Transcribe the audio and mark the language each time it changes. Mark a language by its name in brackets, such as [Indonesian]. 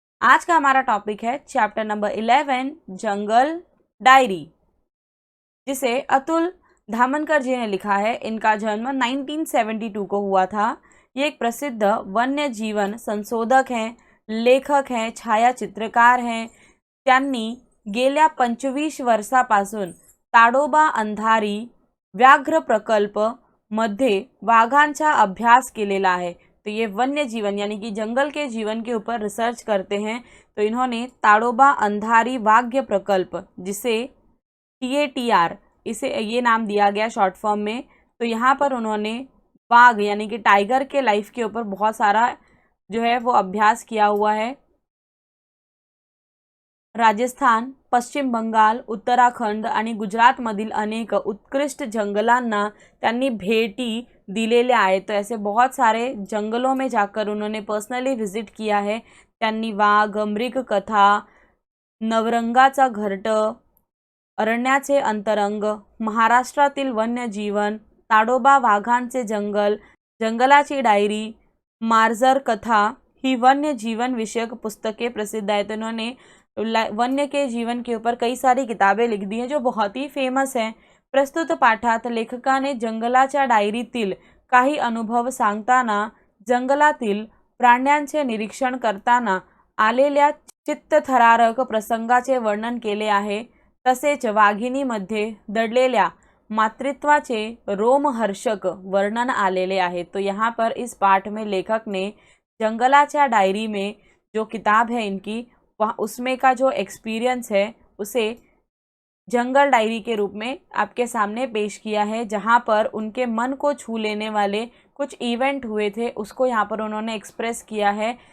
[Hindi] आज का हमारा टॉपिक है चैप्टर नंबर 11 जंगल डायरी, जिसे अतुल धामनकर जी ने लिखा है। इनका जन्म 1972 को हुआ था। ये एक प्रसिद्ध वन्य जीवन संशोधक हैं, लेखक हैं, छायाचित्रकार हैं। [Marathi] त्यांनी गेल्या 25 वर्षापासून ताडोबा अंधारी व्याघ्र प्रकल्प मध्ये वाघांचा अभ्यास केलेला है। [Hindi] तो ये वन्य जीवन यानी कि जंगल के जीवन के ऊपर रिसर्च करते हैं। तो इन्होंने ताडोबा अंधारी व्याघ्र प्रकल्प, जिसे TATR इसे ये नाम दिया गया शॉर्ट फॉर्म में, तो यहाँ पर उन्होंने बाघ यानी कि टाइगर के लाइफ के ऊपर बहुत सारा जो है वो अभ्यास किया हुआ है। [Marathi] राजस्थान, पश्चिम बंगाल, उत्तराखंड आणि गुजरातमधील अनेक उत्कृष्ट जंगलांना त्यांनी भेटी दिलेल्या आहेत। [Hindi] तो ऐसे बहुत सारे जंगलों में जाकर उन्होंने पर्सनली विजिट किया है। [Marathi] त्यांनी वाघ, मृग कथा, नवरंगाचा घरट, अरण्याचे अंतरंग, महाराष्ट्रातील वन्यजीवन, ताडोबा वाघांचे जंगल, जंगलाची डायरी, मार्जर कथा ही वन्य जीवन विषयक पुस्तकें प्रसिद्ध है। [Hindi] तो इन्होंने वन्य के जीवन के ऊपर कई सारी किताबें लिख दी हैं जो बहुत ही फेमस हैं। [Marathi] प्रस्तुत पाठात लेखकाने जंगलाच्या डायरीतील काही अनुभव सांगताना जंगलातील प्राण्यांचे निरीक्षण करताना आलेल्या चित्तथरारक प्रसंगाचे वर्णन केले आहे। तसेच वाघिणीमध्ये दडलेल्या मातृत्वाचे रोमहर्षक वर्णन आलेले आहे। [Hindi] तो यहाँ पर इस पाठ में लेखक ने जंगलाच्या डायरी में जो किताब है इनकी, वह उसमें का जो एक्सपीरियंस है उसे जंगल डायरी के रूप में आपके सामने पेश किया है। जहाँ पर उनके मन को छू लेने वाले कुछ इवेंट हुए थे उसको यहाँ पर उन्होंने एक्सप्रेस किया है।